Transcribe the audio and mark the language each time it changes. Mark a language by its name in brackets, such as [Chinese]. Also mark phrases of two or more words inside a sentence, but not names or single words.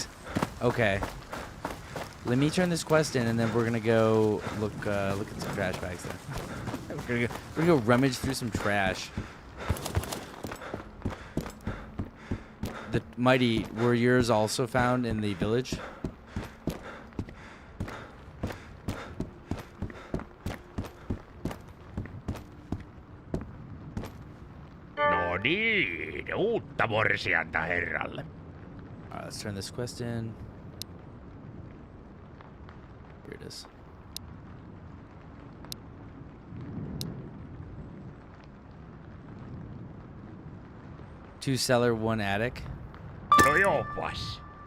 [English] Okay. Let me turn this quest in, and then we're gonna go look at some trash bags then. we're gonna go rummage through some trash. The Mighty, were yours also found in the village? [Finnish] No niin, uutta morsianta herralle. [English] Alright, let's turn this quest in. Here it is. Two cellar, 1 attic. [Finnish] No joopas.